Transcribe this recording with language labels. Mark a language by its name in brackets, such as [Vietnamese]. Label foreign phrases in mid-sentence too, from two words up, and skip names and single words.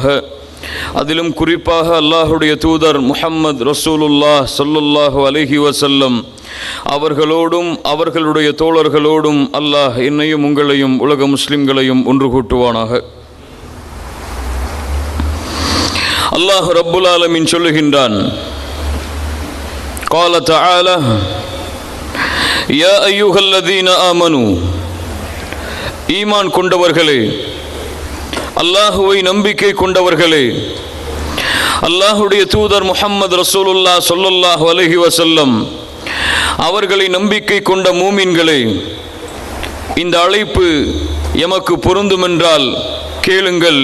[Tamil] அதிலும் குறிப்பாக அல்லாஹுடைய தூதர் முஹம்மது ரசூலுல்லாஹ் [Arabic] صلى الله عليه وسلم [Tamil] அவர்களோடும் அவர்களுடைய தோழர்களோடும் அல்லாஹ் என்னையும் உங்களையும் உலக முஸ்லிம்களையும் ஒன்று கூட்டுவானாக. அல்லாஹ் [Arabic] رب العالمين [Tamil] சொல்லுகின்றான், [Arabic] قال تعالى يا أيها الذين آمنوا, [Tamil] ஈமான் கொண்டவர்களே, அல்லாஹுவை நம்பிக்கை கொண்டவர்களே, அல்லாஹுடைய தூதர் முஹம்மது ரசூலுல்லாஹ் [Arabic] صلى الله عليه وسلم [Tamil] அவர்களை நம்பிக்கை கொண்ட மூமின்களே, இந்த அழைப்பு எமக்கு பொருந்துமென்றால் கேளுங்கள்.